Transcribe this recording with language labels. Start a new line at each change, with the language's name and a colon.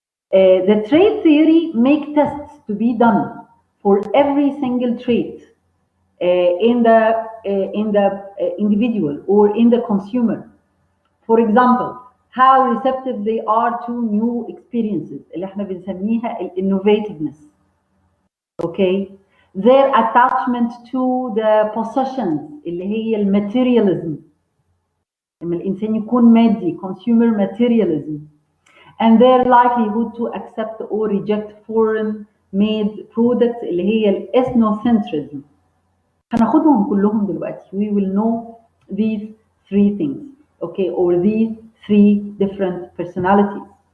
English: The trait theory make tests to be done for every single trait in the individual or in the consumer. For example, how receptive they are to new experiences
Arabic: اللي احنا بنسميها
English: innovativeness. Okay, their attachment to the possessions
Arabic: اللي هي الماتيرياليزم. لما الإنسان يكون مادي
English: consumer materialism. And their likelihood to accept or reject foreign made products
Arabic: اللي هي الإثنوسنترزم. هناخدهم كلهم دلوقتي.
English: We will know these three things, okay, or these three different personalities.